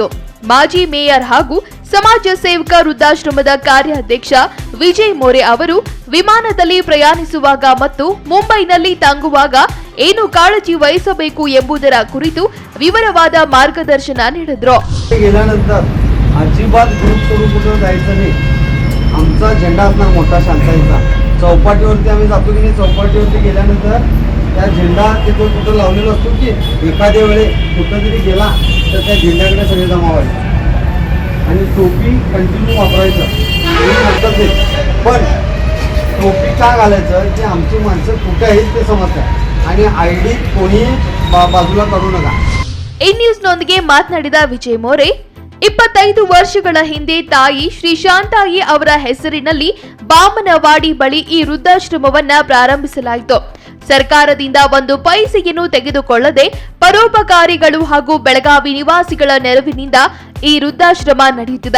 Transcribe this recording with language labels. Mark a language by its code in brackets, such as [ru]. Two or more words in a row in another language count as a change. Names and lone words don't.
[kn] ಮಾಜಿ ಮೇಯರ್ ಹಾಗೂ ಸಮಾಜ ಸೇವಕ ವೃದ್ಧಾಶ್ರಮದ ಕಾರ್ಯಾಧ್ಯಕ್ಷ ವಿಜಯ್ ಮೋರೆ ಅವರು ವಿಮಾನದಲ್ಲಿ ಪ್ರಯಾಣಿಸುವಾಗ ಮತ್ತು ಮುಂಬೈನಲ್ಲಿ ತಂಗುವಾಗ ಏನು ಕಾಳಜಿ ವಹಿಸಬೇಕು ಎಂಬುದರ ಕುರಿತು ವಿವರವಾದ मार्गदर्शन ನೀಡಿದ್ರು. [mr] आमचा झेंडा असणार मोठा शांताईचा. चौपाटीवरती आम्ही जातो की नाही, चौपाटीवरती गेल्यानंतर त्या झेंडा तिथं कुठं लावलेला असतो की एखाद्या वेळे कुठं जरी गेला तर त्या झेंड्याकडे सगळे जमा व्हायचे आणि टोपी कंटिन्यू वापरायचं नंतर ते. पण टोपी का घालायचं की आमची माणसं कुठे आहेत ते समजतात आणि ID कोणी बाजूला काढू नका. [kn] ಈ ನ್ಯೂಸ್ನೊಂದಿಗೆ ಮಾತನಾಡಿದ ವಿಜಯ್ ಮೋರೆ, 25 ವರ್ಷಗಳ ಹಿಂದೆ ತಾಯಿ ಶ್ರೀ ಶಾಂತಾಯಿ ಅವರ ಹೆಸರಿನಲ್ಲಿ ಬಾಮನವಾಡಿ ಬಳಿ ಈ ವೃದ್ಧಾಶ್ರಮವನ್ನ ಪ್ರಾರಂಭಿಸಲಾಯಿತು. ಸರ್ಕಾರದಿಂದ ಒಂದು ಪೈಸೆಯನ್ನು ತೆಗೆದುಕೊಳ್ಳದೆ ಪರೋಪಕಾರಿಗಳು ಹಾಗೂ ಬೆಳಗಾವಿ ನಿವಾಸಿಗಳ ನೆರವಿನಿಂದ ಈ ವೃದ್ಧಾಶ್ರಮ ನಡೆಯುತ್ತಿದೆ.